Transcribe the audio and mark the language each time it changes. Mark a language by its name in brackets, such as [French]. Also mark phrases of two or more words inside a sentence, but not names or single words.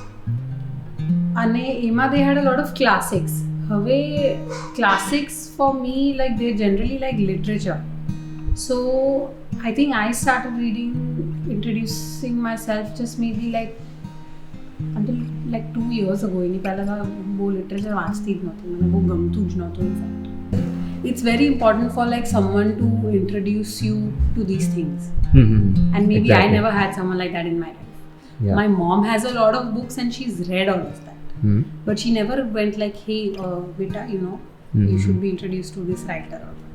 [English] And they had a lot of classics. Classics for me, like they're generally like literature. So I think I started introducing myself just maybe like until like 2 years ago. [Gujarati] Literature વાંચતી જ નહોતી, મૈંને વો ગમતૂ જ નહોતો [English] in fact. It's very important for like someone to introduce you to these things. Mm-hmm. And maybe Exactly. I never had someone like that in my life. Yeah. My mom has a lot of books and she's read all of that. Mm-hmm. But she never went like, hey, beta, you should be introduced to this writer or what.